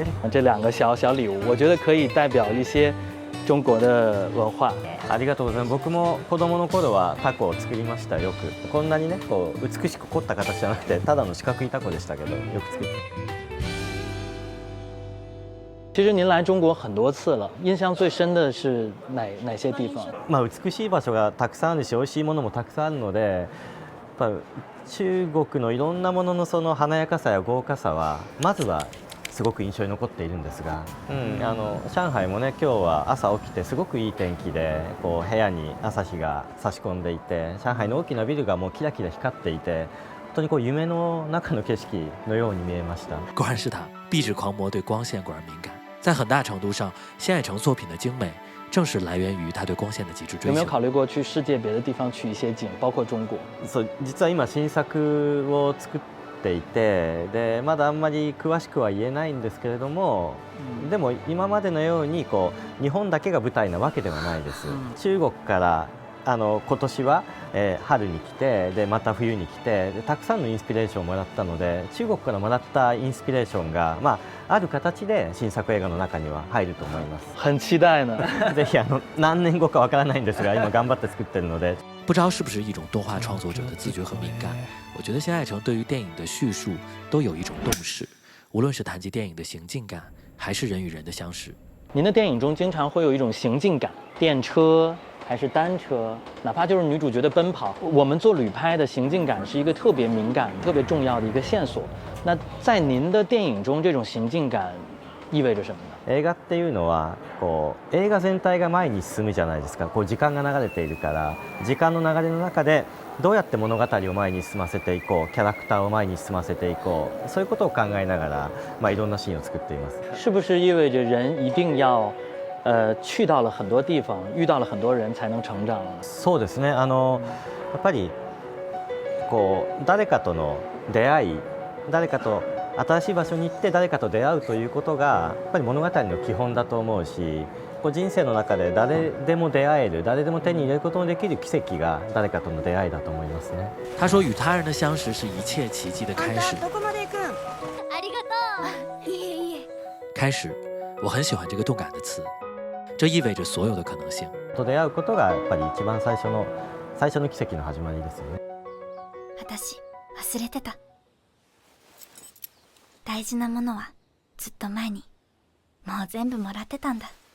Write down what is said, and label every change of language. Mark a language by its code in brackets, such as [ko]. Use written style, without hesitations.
[zh] 这2个小礼物，我觉得可以代表一些中国的文化。 [ja] ありがとうございます。僕も子供の頃はタコを作りましたよく。こんなにね、こう美しく凝った形じゃなくて、ただの四角いタコでしたけど、よく作って。 [zh] 其实您来中国很多次了，印象最深的是哪些地方？ [ja] 美しい場所がたくさんあるし、美味しいものもたくさんあるので、やっぱ中国のいろんなもののその華やかさや豪華さはまずはすごく印象に残っているんですが、上海もね、今日は朝起きてすごくいい天気で、こう部屋に朝日が差し込んでいて、上海の大きなビルがもうキラキラ光っていて。本当にこう夢の中の景色のように見えました。 [zh] 果然是他，壁纸狂魔对光线果然敏感。在很大程度上，新海诚作品的精美，正是来源于他对光线的极致追求。有没有考虑过去世界别的地方取一些景，包括中国？ [ja] そう、実は今新作を作っていて、でまだあんまり詳しくは言えないんですけれども、でも今までのようにこう日本だけが舞台なわけではないです。中国から今年は、春に来て、でまた冬に来て、でたくさんのインスピレーションをもらったので、中国からもらったインスピレーションが、ある形で新作映画の中には入ると思います。 [zh] 很期待呢。 [ja] ぜひ何年後かわからないんですが、今頑張って作ってるので。 [zh] 不知道是不是一种动画创作者的自觉和敏感，我觉得新海诚对于电影的叙述都有一种洞视，无论是谈及电影的行进感，还是人与人的相识。您的电影中经常会有一种行进感，电车还是单车，哪怕就是女主角的奔跑，我们做旅拍的行进感是一个特别敏感、特别重要的一个线索。那在您的电影中，这种行进感意味着什么呢？ [ja] 映画っていうのはこう映画全体が前に進むじゃないですか。こう時間が流れているから、時間の流れの中でどうやって物語を前に進ませていこう、キャラクターを前に進ませていこう、そういうことを考えながら、いろんなシーンを作っています。 [zh] 是不是意味着人一定要去到了很多地方，遇到了很多人，才能成长。 [ja] そうですね。やっぱりこう誰かとの出会い、誰かと新しい場所に行って誰かと出会うということがやっぱり物語の基本だと思うし、こう人生の中で誰でも出会える、誰でも手に入れることのできる奇跡が誰かとの出会いだと思いますね。 [zh] 他说，与他人的相识是一切奇迹的开始。 [ja] どこまで行くん？ありがとう。いえいえ。 [zh] 开始，我很喜欢这个动感的词，这意味着所有的可能性。 [ja] と出会うことがやっぱり一番最初の奇跡の始まりですよね。私忘れてた。大事なものはずっと前にもう全部もらってたんだ。